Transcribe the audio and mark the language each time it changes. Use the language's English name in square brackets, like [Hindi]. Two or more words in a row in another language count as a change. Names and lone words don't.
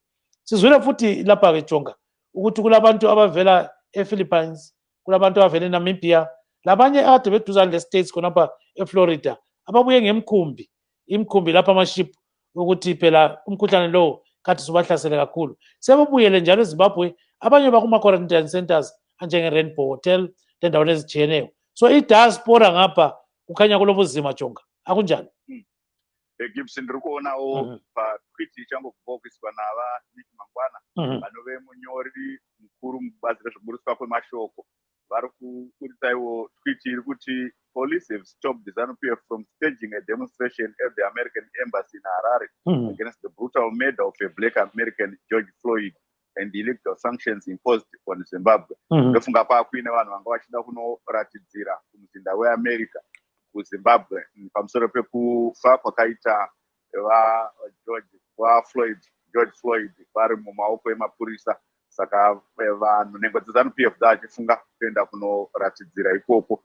[North Ndebele] Sizwile futhi lapha ke Jonga ukuthi kulabantu abavela ePhilippines, kulabantu abavela eNamibia, labanye ade beduzane leStates khonapha eFlorida ababuye ngemkhumbi, imkhumbi lapha amaship ukuthi phela umkhuhlane lo kade subahlasele kakhulu. Sebebuyele njalo eZimbabwe, abanye bakuma [English] quarantine centers [North Ndebele] anjenge Rainbow Hotel lendaweni ezitshiyeneyo. So idiaspora ngapha kukhanya kulobuzima Jonga, akunjani? [Shona] Gibson ndiri kuonawo patweet ichangobva kuiswa nava Nick Mangwana vanove munyori mukuru mubazi rezvoburuswa kwemashoko vari kuburisaiwo tweet iri kuti [English] police have stopped the ZANU-PF from staging a demonstration at the American embassy in Harare against the brutal murder of a black American George Floyd and the illegal sanctions imposed on Zimbabwe. [Shona] Ndofunga kwakuine vanhu vanga vachida kunoratidzira kumuzinda weAmerica kuZimbabwe pamusoro pekufa kwakaita George Floyd vari mumaoko emapurisa. Saka vanhu nhengo dzeZANU-PF dzachifunga kuenda kunoratidzira ikoko.